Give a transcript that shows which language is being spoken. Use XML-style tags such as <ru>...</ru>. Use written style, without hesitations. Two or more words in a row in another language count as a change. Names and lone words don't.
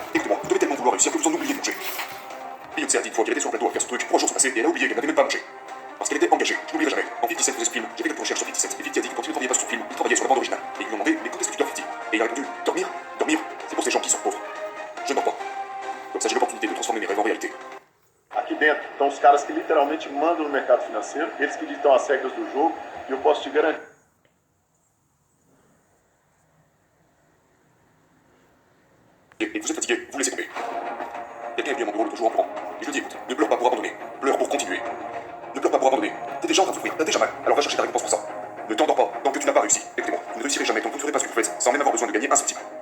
<fr>Écoutez-moi, vous devez tellement vouloir réussir que vous en oubliez de manger. Beyoncé a dit une fois qu'elle était sur un plateau à faire ce truc, 3 jours sont passés et elle a oublié qu'elle n'avait même pas mangé. Parce qu'elle était engagée, je n'oublierai jamais. En 57 faisait ce film, j'ai fait quelques recherches sur 57, et 50 a dit que quand il ne travaillait pas sur ce film, il travaillait sur la bande originale. Et ils lui ont demandé, mais quand est-ce que tu dors 50? Et il a répondu, dormir, dormir, c'est pour ces gens qui sont pauvres. Je ne dors pas. Comme ça j'ai l'opportunité de transformer mes rêves en réalité.</fr> <pt>Aqui dentro estão os caras que literalmente mandam no mercado financeiro, eles que ditam as regras do jogo, e eu posso te garantir.</pt> <fr>Et vous êtes fatigué, vous laissez tomber. Quelqu'un est venu à mon bureau l'autre jour en pleurant. Et je lui dis, écoute, ne pleure pas pour abandonner, pleure pour continuer. Ne pleure pas pour abandonner. T'es déjà en train de souffrir, t'as déjà mal, alors va chercher ta récompense pour ça. Ne t'endors pas, tant que tu n'as pas réussi. Écoutez-moi, vous ne réussirez jamais tant que vous ne ferez pas ce que vous faites, sans même avoir besoin de gagner un centime.</fr>